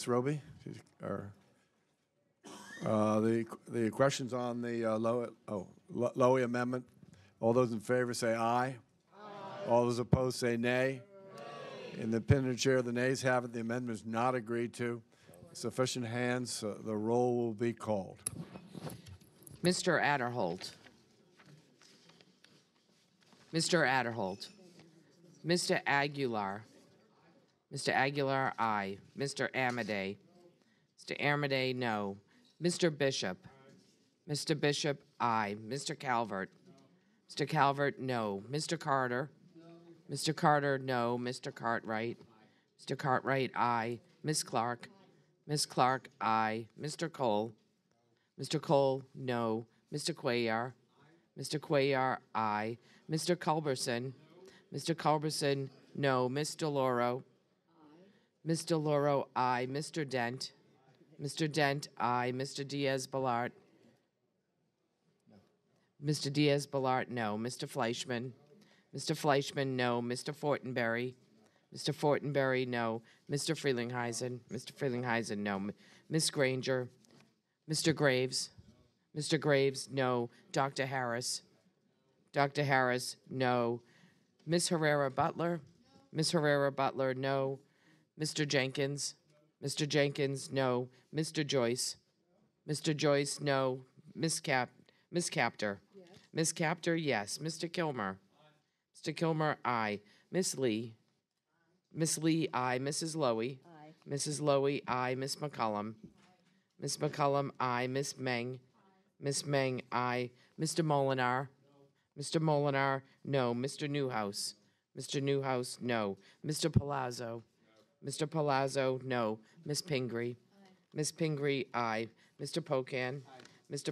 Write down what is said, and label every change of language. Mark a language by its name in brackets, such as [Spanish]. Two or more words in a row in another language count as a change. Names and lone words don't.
[English] Roby, the questions on the Lowy amendment. All those in favor say aye. Aye. All those opposed say nay. In the opinion of the chair, the nays have it. The amendment is not agreed to. Sufficient hands, the roll will be called. Mr. Adderholt. Mr. Adderholt. Mr. Aguilar. Mr. Aguilar, aye. Mr. Amadei. Mr. Amadei, no. Mr. Bishop. Mr. Bishop, aye. Mr. Calvert. Mr. Calvert, no. Mr. Carter. Mr. Carter, no. Mr. Cartwright. Mr. Cartwright, aye. Ms. Clark. Ms. Clark, aye. Mr. Cole. Mr. Cole, no. Mr. Cuellar. Mr. Cuellar, aye. Mr. Culberson. Mr. Culberson, no. Ms. DeLauro. Ms. DeLauro, aye. Mr. Dent. Mr. Dent, aye. Mr. Diaz-Balart. Mr. Diaz-Balart, no. Mr. Fleischman. Mr. Fleischman, no. Mr. Fortenberry. Mr. Fortenberry, no. Mr. Frelinghuysen. Mr. Frelinghuysen, no. Ms. Granger. Mr. Graves. Mr. Graves, no. Dr. Harris. Dr. Harris, no. Ms. Herrera Butler. Ms. Herrera Butler, no. Mr. Jenkins. Mr. Jenkins, no. Mr. Joyce. Mr. Joyce, no. Ms. Captor. Yes. Ms. Captor, yes. Mr. Kilmer. Mr. Kilmer, aye. Miss Lee. Miss Lee, aye. Mrs. Lowy. Aye. Mrs. Lowy, aye. Miss McCullum. Miss McCullum, aye. Miss Meng. Miss Meng, aye. Mr. Molinar. Mr. Molinar, no. Mr. Newhouse. Mr. Newhouse, no. Mr. Palazzo. Mr. Palazzo, no. Miss Pingree. Miss Pingree, aye. Mr. Pocan. Mr.